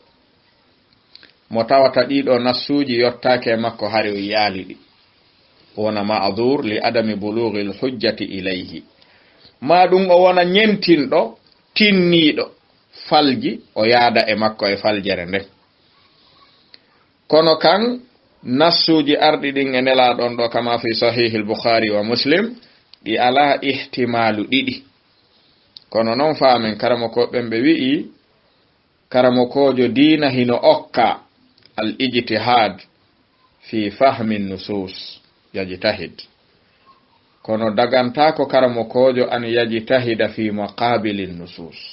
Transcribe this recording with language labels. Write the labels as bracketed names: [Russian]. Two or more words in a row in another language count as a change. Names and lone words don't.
[Fula] mo tawata dido nassuji yottaake makko hari o yaalidi wona [Arabic] معذور لعدم بلوغ الحجة إليه [Fula] ma ɗum o wona ñentinɗo tinniɗo falji o yaada e makko e faljere nden kono kan nassuji arɗi ɗin e nelaɗon ɗo kama fi sahih al-bukhari wa muslim ɗi [Arabic] على احتمال [Fula] ɗiɗi kono noon faamen karamokoɓen ɓe wi'i karamokojo diina hino okka [Arabic] الاجتهاد في فهم النصوص يجتهد [Fula] kono dagantako karamokojo an [Arabic] يجتهد في مقابل النصوص